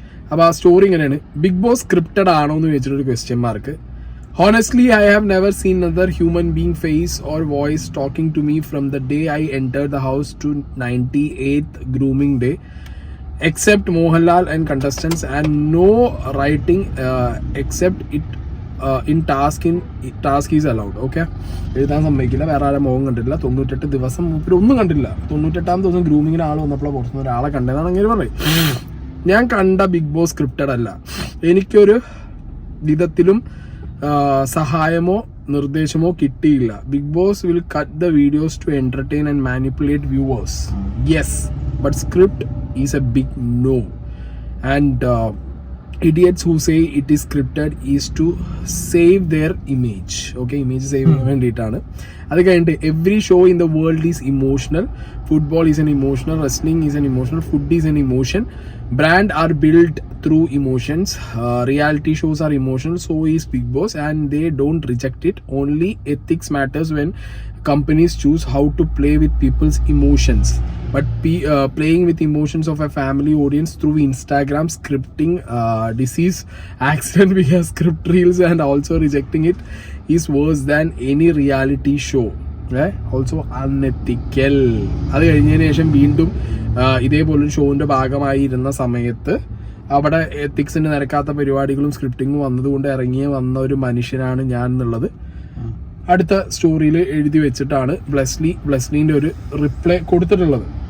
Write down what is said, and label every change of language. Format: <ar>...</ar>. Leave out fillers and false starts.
<ml>അപ്പൊ ആ സ്റ്റോറി ഇങ്ങനെയാണ്: ബിഗ് ബോസ് സ്ക്രിപ്റ്റഡ് ആണോ എന്ന് വെച്ചിട്ടൊരു question mark.</ml> <en>Honestly, I have never seen another human being face or voice talking to me from the day I entered the house to 98th grooming day, except Mohanlal and contestants, and no writing except it in task is allowed.</en> <ml>Okay, എഴുതാൻ സമ്മതിക്കില്ല, വേറെ ആരും മുഖം കണ്ടില്ല. 98 ദിവസം ഒന്നും കണ്ടില്ല. 98ാം ദിവസം ഗ്രൂമിങ്ങിന് ആൾ വന്നപ്പോൾ പുറത്തുനിന്ന് ഒരാളെ കണ്ടതാണ് അങ്ങനെ പറയും. ഞാൻ കണ്ട ബിഗ് ബോസ് സ്ക്രിപ്റ്റഡ് അല്ല. എനിക്കൊരു വിധത്തിലും സഹായമോ നിർദ്ദേശമോ കിട്ടിയില്ല.</ml> <en>Bigg Boss will cut the videos to entertain and manipulate viewers. Yes, but script is a big no. And idiots who say it is scripted is to save their image. Okay, image save</en> <ml>ചെയ്യാൻ വേണ്ടിയിട്ടാണ്. അത് കഴിഞ്ഞിട്ട്</ml> <en>every show in the world is emotional. Football is an emotional, wrestling is an emotional, food is an emotion, brand are built through emotions, reality shows are emotional, so is Big Boss, and they don't reject it. Only ethics matters when companies choose how to play with people's emotions. But playing with emotions of a family audience through Instagram, scripting disease, accident via script reels, and also rejecting it is worse than any reality show. Also unethical.</en> <ml>അത് കഴിഞ്ഞതിന് ശേഷം വീണ്ടും ഇതേപോലൊരു ഷോന്റെ ഭാഗമായി ഇരുന്ന സമയത്ത് അവിടെ എത്തിക്സിന് നിരക്കാത്ത പരിപാടികളും സ്ക്രിപ്റ്റിങ്ങും വന്നതുകൊണ്ട് വന്ന ഒരു മനുഷ്യനാണ് ഞാൻ എന്നുള്ളത് അടുത്ത സ്റ്റോറിയിൽ എഴുതി വെച്ചിട്ടാണ് ബ്ലെസ്ലിന്റെ ഒരു റിപ്ലൈ കൊടുത്തിട്ടുള്ളത്.</ml>